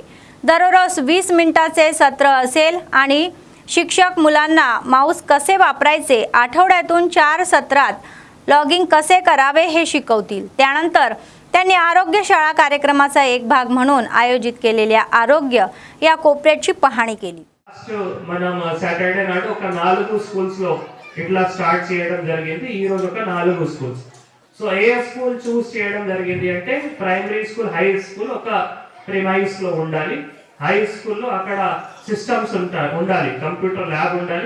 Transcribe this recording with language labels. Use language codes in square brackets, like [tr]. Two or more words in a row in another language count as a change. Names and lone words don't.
[mr] दररोज 20 मिनिटांचे सत्र असेल आणि शिक्षक मुलांना माऊस कसे वापरायचे, आठवड्यातून 4 सत्रात लॉगिंग कसे करावे हे शिकवतील। त्यानंतर त्यांनी आरोग्य शाळा कार्यक्रमाचा एक भाग म्हणून आयोजित केलेल्या आरोग्य या कोपऱ्याची पाहणी केली। [te] మనం సాటర్డే నాడు ఒక 4 స్కూల్స్ లో ఇట్లా స్టార్ట్ చేయడం జరిగింది। ఈ రోజు ఒక 4 స్కూల్స్। సో ఏ స్కూల్ చూస్ చేయడం జరిగింది అంటే [en] primary school, high school [te] ఒక ప్రిమైస్ లో ఉండాలి। [en] high school [te] లో అక్కడ సిస్టమ్స్ ఉండాలి, [en] computer lab [te] ఉండాలి।